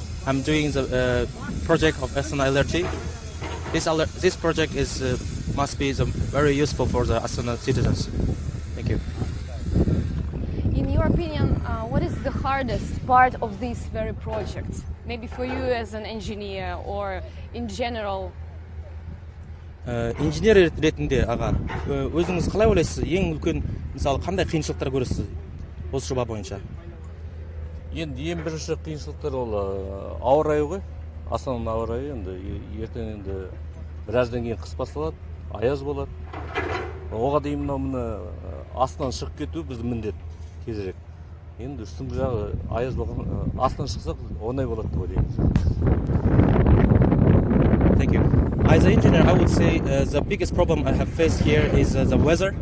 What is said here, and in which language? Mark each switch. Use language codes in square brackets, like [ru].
[en] I'm doing the project of Astana LRT. This project is must be very useful for the Astana citizens. Thank you. In your opinion, what is the hardest part of this very project? Maybe for you as an engineer or in general? [kk] Инженер ретінде аға, өзіңіз қалай ойлайсыз? Ең үлкен, мысалы, қандай қиыншылықтар көресіз осы жоба бойынша? Енді ең бірінші қиыншылықтар ол ауа райы ғой. Астананың ауа райы енді ертең енді біраздан кейін қыс басталады, аяз болады. Оған дейін мына астынан шығып кету біздің міндет тезірек. енді үстіңгі жағы аяз болған астынан шықсақ оңай болады деп ойлаймыз. [en] Thank you. As an engineer, I would say the biggest problem I have faced here is the weather.